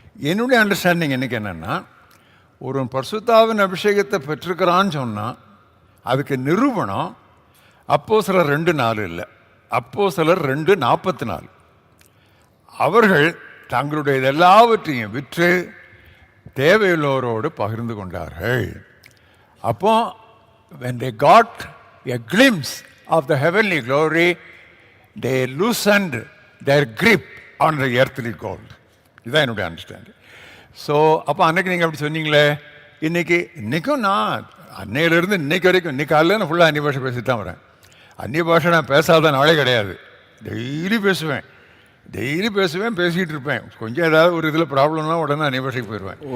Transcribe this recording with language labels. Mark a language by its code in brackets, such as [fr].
[ta] என்னுடைய அண்டர்ஸ்டாண்டிங் என்னைக்கு என்னென்னா, ஒரு பரிசுத்தாவின் அபிஷேகத்தை பெற்றிருக்கிறான்னு சொன்னால் அதுக்கு நிரூபணம் அப்போஸ்தலர் 2:4 இல்லை, அப்போஸ்தலர் 2:44. அவர்கள் தங்களுடைய எல்லாவற்றையும் விற்று தேவையுள்ளவரோடு பகிர்ந்து கொண்டார்கள். [en] அப்போ when they got a glimpse of the heavenly glory, they loosened their grip on the earthly gold. [ta] இதுதான் என்னுடைய அண்டர்ஸ்டாண்டிங். ஸோ அப்போ அன்னைக்கு நீங்கள் அப்படி சொன்னீங்களே, இன்றைக்கும் நான் அன்னையிலேருந்து இன்னைக்கு வரைக்கும், இன்னைக்கு காலையில் நான் ஃபுல்லாக அந்நிய பாஷை பேசிட்டு தான் வரேன். அந்நிய பாஷை நான் பேசாத நாளே கிடையாது. டெய்லி பேசுவேன், பேசிக்கிட்டு இருப்பேன். கொஞ்சம் ஏதாவது ஒரு இதில் ப்ராப்ளம்னா உடனே அந்நிய பாஷைக்கு போயிடுவேன்.